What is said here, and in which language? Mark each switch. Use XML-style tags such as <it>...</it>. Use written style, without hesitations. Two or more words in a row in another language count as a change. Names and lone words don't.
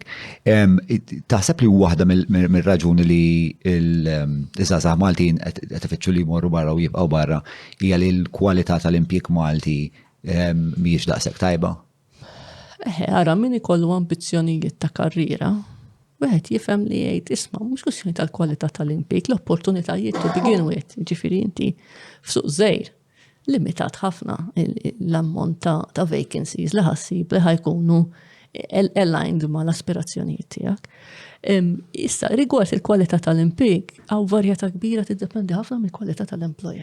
<mt>Taħseb li waħda mir-raġuni li l-żgħażagħ Maltin qed ifittxu li jmorru barra u jibqgħu barra hija li l-kwalità tal-impjieg Malti mhijiex daqshekk tajba? Ara min ikollu ambizzjonijiet ta' karriera, wieħed jifhem li jgħid isma' mhux kwestjoni tal-kwalità tal-impjieg, l-opportunitajiet</mt> <en>to begin with,</en> <mt>ġifieri inti f'suq żgħir limitat ħafna l-ammont ta' vacancies li ħassib li ħajkunu aligned ma' l-aspirazzjonijiet tiegħek. Issa rigward il-kwalità tal-impjieg hawn varjetà kbira tiddependi ħafna mill-kwalità tal-employer.</mt>